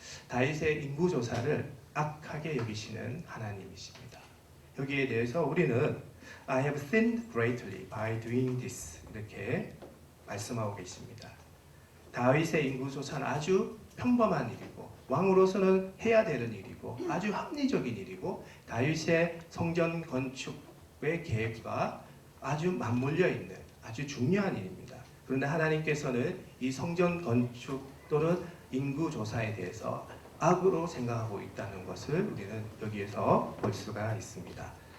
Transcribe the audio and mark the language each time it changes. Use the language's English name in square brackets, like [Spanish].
[Korean] 다윗의 인구조사를 악하게 여기시는 하나님이십니다. 여기에 대해서 우리는 [English] I have sinned greatly by doing this [Korean] 이렇게 말씀하고 계십니다. 다윗의 인구조사는 아주 평범한 일이고 왕으로서는 해야 되는 일이고 아주 합리적인 일이고 다윗의 성전 건축의 계획과 아주 맞물려 있는 아주 중요한 일입니다. 그런데 하나님께서는 이 성전 건축 또는 인구조사에 대해서 악으로 생각하고 있다는 것을 우리는 여기에서 볼 수가 있습니다.